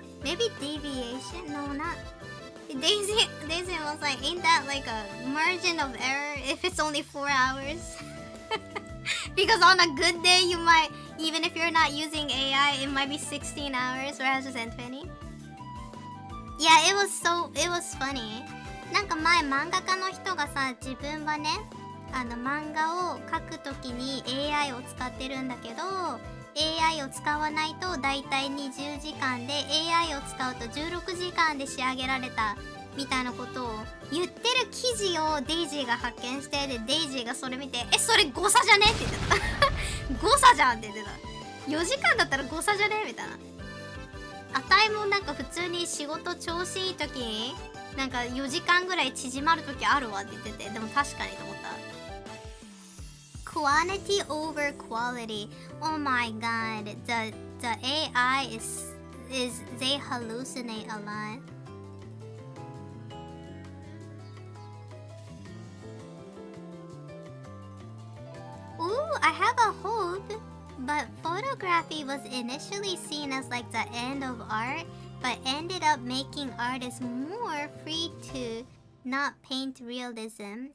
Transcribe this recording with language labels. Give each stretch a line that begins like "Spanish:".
English: Maybe deviation? No, not. Daisy was like, ain't that a margin of error if it's only 4 hours? Because on a good day, you might, even if you're not using AI, it might be 16 hours rather than 20. Yeah, it was funny.
Japanese: なんか前漫画家の人がさ、自分はね、漫画を描くときに AI を使ってるんだけど、AI を使わないとだいたい20時間で AI を使うと16時間で仕上げられたみたいなことを言ってる記事をデイジーが発見して、でデイジーがそれ見て、それ誤差じゃねって言ってた。誤差じゃんって言ってた。4時間だったら誤差じゃねみたいな。あたいもなんか普通に仕事調子いい時になんか4時間ぐらい縮まる時あるわって言ってて、でも確かにと思った。
English: Quantity over quality. Oh my god, the AI is they hallucinate a lot. Ooh, I have a hope. But photography was initially seen as the end of art, but ended up making artists more free to not paint realism.